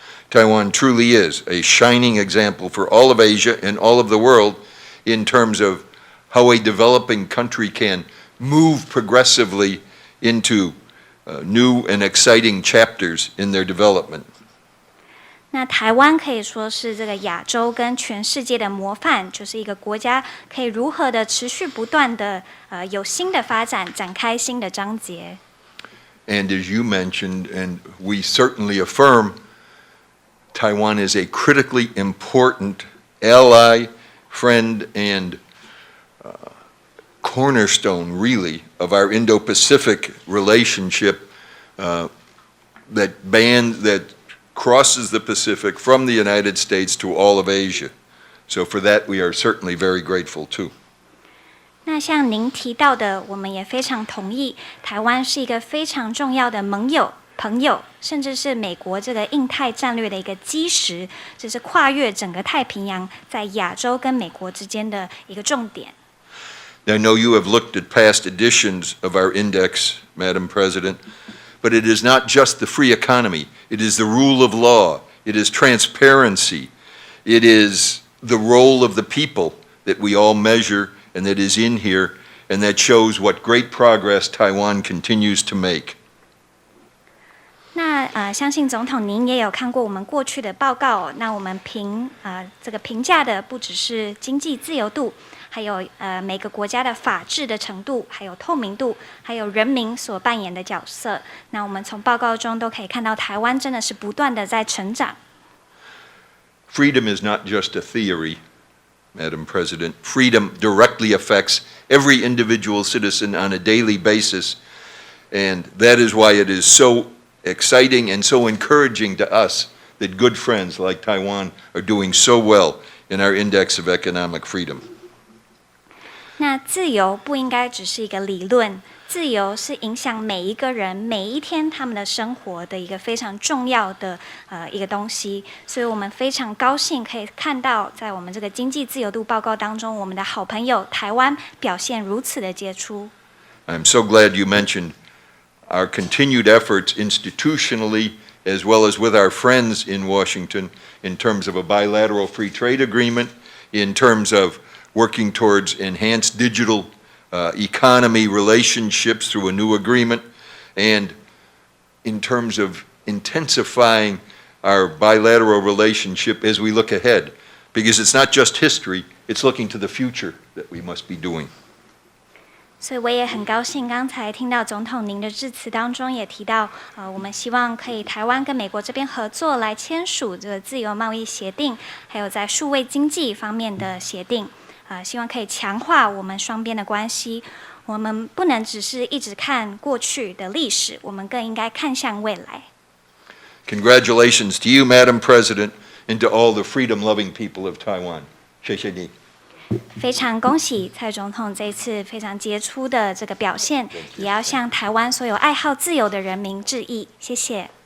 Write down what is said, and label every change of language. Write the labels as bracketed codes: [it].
[en] Taiwan truly is a shining example for all of Asia and all of the world in terms of how a developing country can move progressively into new and exciting chapters in their development. [zh] 那台湾可以说是这个亚洲跟全世界的模范，就是一个国家可以如何的持续不断的有新的发展，展开新的章节。 [en] And as you mentioned, and we certainly affirm, Taiwan is a critically important ally, friend, and cornerstone, really, of our Indo-Pacific relationship that crosses the Pacific from the United States to all of Asia. So for that, we are certainly very grateful too. [zh] 那像您提到的，我们也非常同意，台湾是一个非常重要的盟友、朋友，甚至是美国这个印太战略的一个基石，这是跨越整个太平洋，在亚洲跟美国之间的一个重点。 [en] I know you have looked at past editions of our index, Madam President, but it is not just the free economy. It is the rule of law. It is transparency. It is the role of the people that we all measure and that is in here, and that shows what great progress Taiwan continues to make. [zh] 那相信总统您也有看过我们过去的报告哦。那我们这个评价的不只是经济自由度，还有每个国家的法治的程度，还有透明度，还有人民所扮演的角色。那我们从报告中都可以看到，台湾真的是不断的在成长。 [en] Freedom is not just a theory, Madam President. Freedom directly affects every individual citizen on a daily basis, and that is why it is so exciting and so encouraging to us that good friends like Taiwan are doing so well in our index of economic freedom. [zh] 那自由不应该只是一个理论，自由是影响每一个人每一天他们的生活的一个非常重要的一个东西。所以我们非常高兴可以看到，在我们这个经济自由度报告当中，我们的好朋友台湾表现如此的杰出。 [en] I'm so glad you mentioned our continued efforts institutionally as well as with our friends in Washington in terms of a bilateral free trade agreement, in terms of working towards enhanced digital economy relationships through a new agreement, and in terms of intensifying our bilateral relationship as we look ahead. Because it's not just history, it's looking to the future that we must be doing. [zh] 所以我也很高兴，刚才听到总统您的致辞当中也提到，我们希望可以台湾跟美国这边合作来签署这个自由贸易协定，还有在数位经济方面的协定，希望可以强化我们双边的关系。我们不能只是一直看过去的历史，我们更应该看向未来。 [en] Congratulations to you, Madam President, and to all the freedom-loving people of Taiwan. [zh] 谢谢你。非常恭喜蔡总统这一次非常杰出的这个表现，也要向台湾所有爱好自由的人民致意，谢谢。